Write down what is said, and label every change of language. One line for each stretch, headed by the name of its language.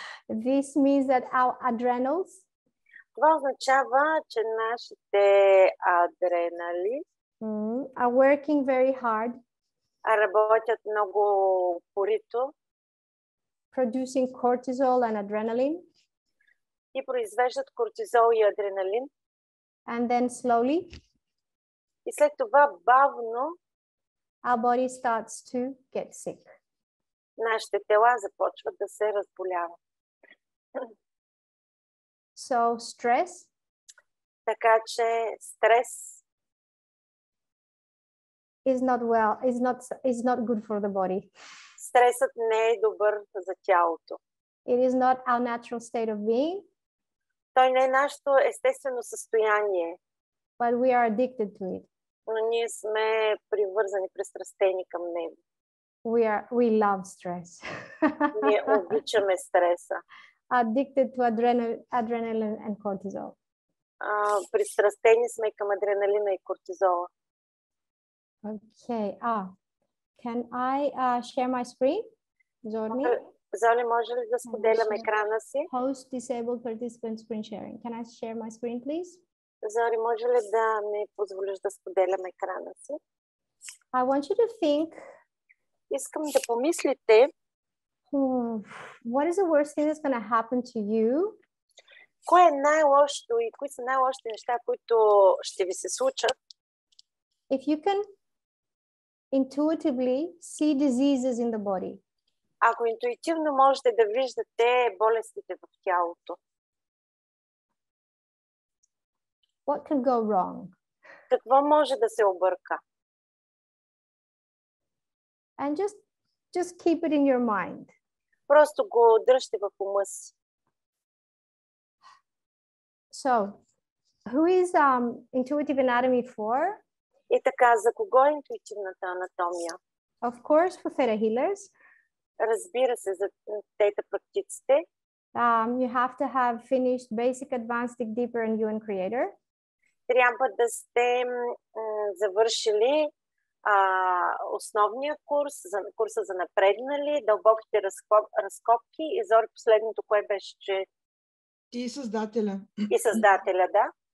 English: This means that our adrenals,
Bulgarian: това означава, че нашите адrenали
English: are working very hard,
Bulgarian: работят много упорито,
English: producing cortisol and adrenaline,
Bulgarian: и произвеждат кортизол и адреналин.
English: And then slowly,
Bulgarian: и след това бавно,
English: our body starts to get sick.
Bulgarian: Нашите тела започват да се разболяват.
English: So stress,
Bulgarian: така че стрес
English: is not good for the body.
Bulgarian: Стресът не е добър за тялото.
English: It is not our natural state of being.
Bulgarian: Той не е нашето естествено състояние.
English: But we are addicted to it.
Bulgarian: Но ние сме привързани, пристрастени към него.
English: We love stress.
Bulgarian: Ние обичаме стреса.
English: Addicted to adrenaline and cortisol.
Bulgarian: Пристрастени сме към адреналина и кортизола.
English: Okay. Can I share my screen?
Bulgarian: Золи, може ли да споделям екрана си?
English: Host disabled participant screen sharing. Can I share my screen, please?
Bulgarian: Зори, може ли да ми позволиш да споделям екрана си?
English: I want you to think.
Bulgarian: Искам да помислите.
English: What is the worst thing that's going to happen to you?
Bulgarian: Кое е най-лошото и кои са най-лошите неща, които ще ви се случат?
English: If you can intuitively see diseases in the body.
Bulgarian: Ако интуитивно можете да виждате болестите в тялото.
English: What can go wrong?
Bulgarian: Какво може да се обърка?
English: And just keep it in your mind.
Bulgarian: Просто го дръжте в ума си.
English: So, who is intuitive anatomy for?
Bulgarian: И така, за кого е интуитивната анатомия?
English: Of course, for Theta healers.
Bulgarian: Разбира се, за тета практиците.
English: You have to have finished basic, advanced, dig deeper, and you and creator.
Bulgarian: Трябва да сте завършили основния курс, курса за напреднали, дълбоките разкопки и Зори последното, кое беше, че... И създателя. И създателя, да.